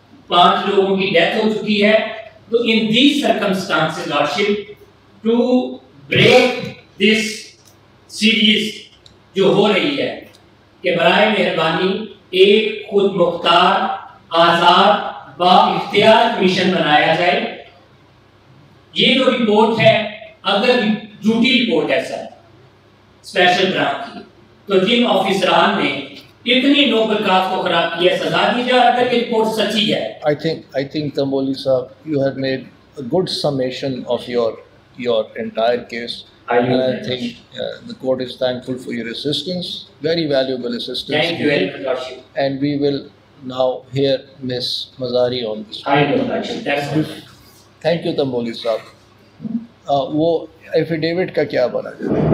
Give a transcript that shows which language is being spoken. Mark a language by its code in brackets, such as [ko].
[ur] 5 لوگوں کی ڈیتھ ہو چکی ہے. تو [en] in these circumstances lordship to break this series [ur] جو ہو رہی ہے کہ برائے مہربانی ایک خود مختار آزاد با اختیار کمیشن بنایا جائے. یہ جو رپورٹ ہے اگر جھوٹی رپورٹ ہے سر اسپیشل برانچ کی تو جن آفیسران نے اتنی نوبل کاز کو خراب کیا سزا دی جائے اگر یہ رپورٹ سچی ہے. [en] I think Tamboli Sahab, you have made a good summation of your entire case. And I think the court is thankful for your assistance, very valuable assistance. Thank you very much, Lordship. And we will now hear Miss Mazari on this. I know, Lordship. That's all. Thank you, Tamboli Sahab. [ur] وہ affidavit کا کیا بنا جائے؟